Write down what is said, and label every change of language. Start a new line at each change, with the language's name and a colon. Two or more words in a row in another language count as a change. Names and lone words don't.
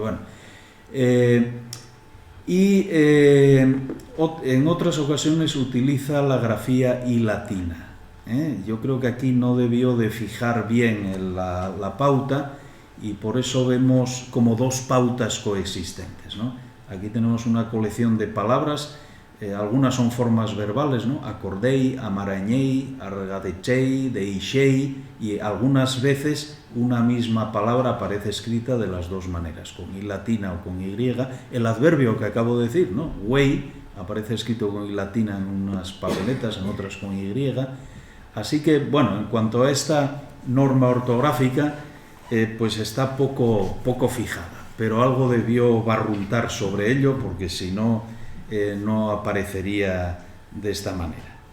Spanish: Bueno, en otras ocasiones utiliza la grafía I latina. Yo creo que aquí no debió de fijar bien la pauta y por eso vemos como dos pautas coexistentes, ¿no? Aquí tenemos una colección de palabras, algunas son formas verbales, ¿no?
Galician: Acordei, amarañei, argadechei, deixei,
Spanish: y algunas veces una misma palabra aparece escrita de las dos maneras, con I latina o con Y. El adverbio que acabo de decir, ¿no? Güey, aparece escrito con I latina en unas papeletas, en otras con Y. Así que, bueno, en cuanto a esta norma ortográfica, pues está poco fijada, pero algo debió barruntar sobre ello, porque si no, no aparecería de esta manera.